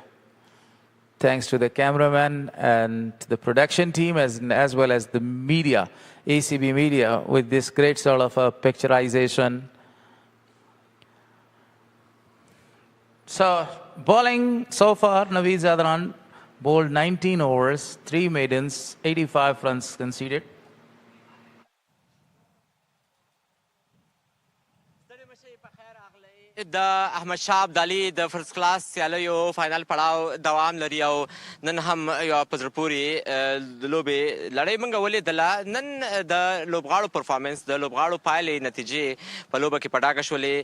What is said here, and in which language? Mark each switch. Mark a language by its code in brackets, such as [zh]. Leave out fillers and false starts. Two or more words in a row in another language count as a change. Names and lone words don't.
[en] Thanks to the cameraman and the production team as well as the media, ACB media, with this great sort of picturization. So, bowling so far, Naveed Zadran bowled 19 overs, 3 maidens, 85 runs conceded. [ps] د احمد شاه ابدالي د فرست کلاس سیالیو فاینل پړاو دوام لري او نن هم یو په زړه پورې لوبې لړۍ موږ ولیدله. نن د لوبغاړو پرفارمنس، د لوبغاړو پایلې نتیجې په لوبه کې په ډاګه شولې.